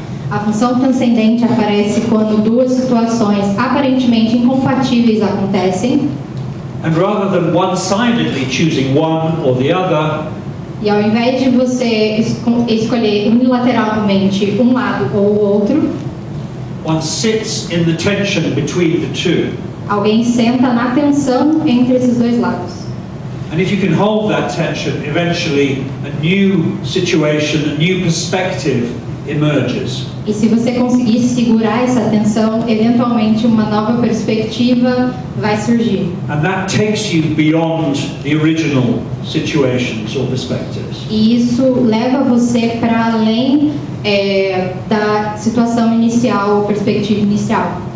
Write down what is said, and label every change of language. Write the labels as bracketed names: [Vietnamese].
[Portuguese] A função transcendente aparece quando duas situações aparentemente incompatíveis acontecem. [English] And rather than one-sidedly choosing one or the other, [Portuguese] e ao invés de você escolher unilateralmente um lado ou o outro, [English] one sits in the tension between the two. [Portuguese] Alguém senta na tensão entre esses dois lados. [English] And if you can hold that tension, eventually a new situation, a new perspective emerges. [Portuguese] E se você conseguir segurar essa tensão, eventualmente uma nova perspectiva vai surgir. [English] And that takes you beyond the original situations or perspectives. [Portuguese] E isso leva você para além da situação inicial ou perspectiva inicial.